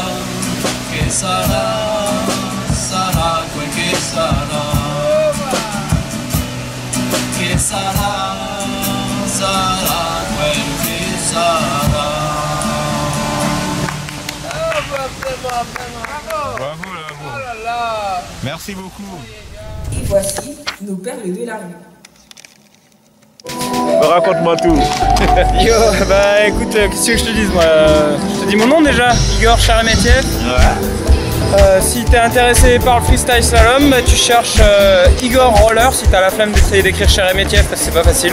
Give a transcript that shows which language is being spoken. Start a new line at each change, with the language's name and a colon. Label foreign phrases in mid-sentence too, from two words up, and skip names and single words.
Italian: Che sarà, sarà quel che sarà. Che sarà, sarà quel che sarà. Bravo, bravo.
French: Merci beaucoup. Et voici nos perles de la rue. Raconte-moi tout. Yo, bah écoute, qu'est-ce que je te dise moi je te dis mon nom déjà, Igor Sheremetyev. Si t'es intéressé par le freestyle slalom, bah, tu cherches Igor Roller si t'as la flemme d'essayer d'écrire Sheremetyev parce que c'est pas facile.